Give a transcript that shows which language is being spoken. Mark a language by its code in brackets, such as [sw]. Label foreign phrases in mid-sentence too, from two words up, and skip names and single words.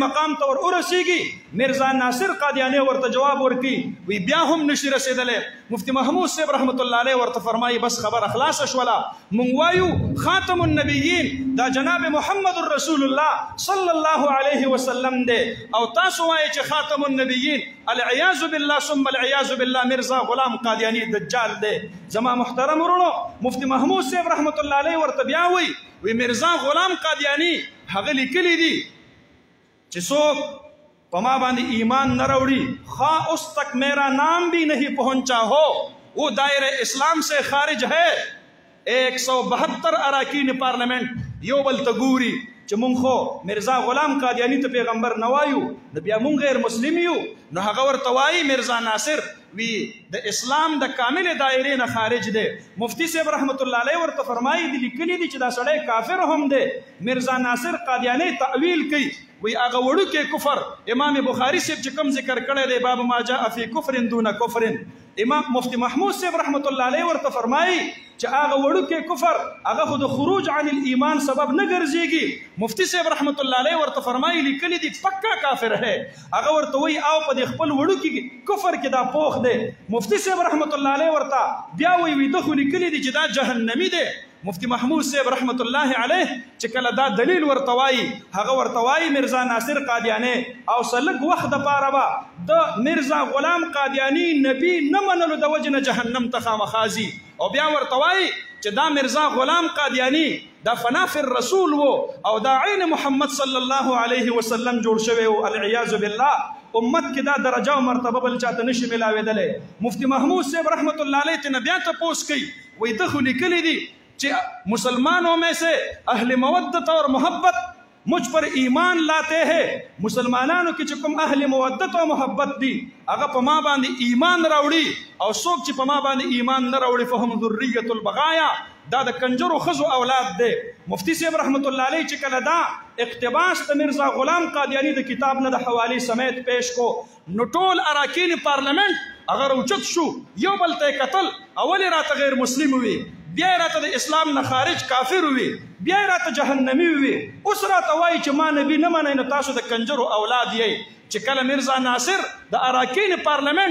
[ps] مقام ته ور ورسیږي میرزا ناصر قادیانی ورته جواب ورکړي وی بیا هم نشي رسیدلی مفتی محمود صاحب رحمت الله علیه ورته فرمایي بس خبره خلاصه شوله مونږ وایو خاتم النبیین دا جناب محمد رسول الله صلی الله علیه وسلم دی او تاسو وایي چې خاتم النبیین [ar] العیاذ بالله ثم العیاذ بالله [ps] میرزا غلام قادیانی دجال دی زما محترم ورونو مفتی محمود صاحب رحمت الله علیه ورته بیا وی میرزا غلام قادیانی هغه لیکلی دی چې څوک په ما باندې ایمان نه راوړي [ur] خواہ اس تک میرا نام بھی نہیں پہنچا ہو وہ دائرہ اسلام سے خارج ہے [ps] 172 اراکین پارلیمنٹ یو بل ته ګوري چې مونږ خو میرزا غلام قادیانی ته پیغمبر نه وایو نو بیا مونږ غیر مسلم یو نو هغه ورته وایي میرزا ناصر وی د اسلام د کامل دایرې نه خارج دی مفتی صاحب رحمت الله علیه ورته فرمایي دي لیکلي دي چې دا سړی کافر هم دی میرزا ناصر قادیانی تعویل کوي وی هغه وړوکی کفر امام بخاری صاحب چې کوم ذکر کړی دی [ar] باب ما جاء فی کفر دون کفر [ps] امام مفتی محمود صاحب رحمت الله علیه ورته فرمایي چې هغه وړوکی کفر هغه خو د [ar] خروج عن الایمان [ps] سبب نه ګرځېږي مفتی صاحب رحمت الله علیه ورته فرمایي لیکلي دي [ur] پکا کافر ہے [ps] هغه ورته وایي او په د خپل وړوکي کفر کې دا پوخ دی مفتی صاحب رحمت الله علیه ورته بیا وایي ده خو لیکلي دي چې دا جهنمی دی مفتی محمود صاحب رحمت الله علیه چې کله دا دلیل ورته وایي هغه ورته وایي میرزا ناصر قادیانی او سلک وخت دپاره به د میرزا غلام قادیانی نبی نه منلو د وجې نه جهنم ته خامخا ځي او بیا ورته وایي چې دا میرزا غلام قادیانی دا [ar] فنا فی [ps] الرسول و او دا عین محمد صلی الله علیه وسلم جوړ شوی و العیاذ بالله امت کې دا درجه او مرتبه بل چاته نشي ملاویدلی مفتی محمود صاحب رحمت الله علیه ترنه بیا تپوس کوي وایي ده خو لیکلي دي چې [ur] مسلمانوں میں سے اہل مودت اور محبت مجھ پر ایمان لاتے ہیں [ps] مسلمانانو کې چې کوم اهل مودت او محبت دي هغه په ما باندې ایمان راوړي او څوک چې په ما باندې ایمان نه راوړي [ar] فهم ذریة البغایا [ps] دا د کنجرو ښځو اولاد دی مفتی صاحب رحمت الله علیه چې کله دا اقتباس د میرزا غلام قادیانی د کتاب نه د حوالې سمیت پیش کو نو ټول اراکین پارلیمنٹ هغه راوچت شو یو بل ته کتل اولې راته غیر مسلم وي بیا راته د اسلام نه خارج کافر وي بیا راته جهنمی وي اوس راته وایي چې ما نبی نه منئ نو تاسو د کنجرو اولاد یئ چې کله میرزا ناصر د اراکین پارلیمنٹ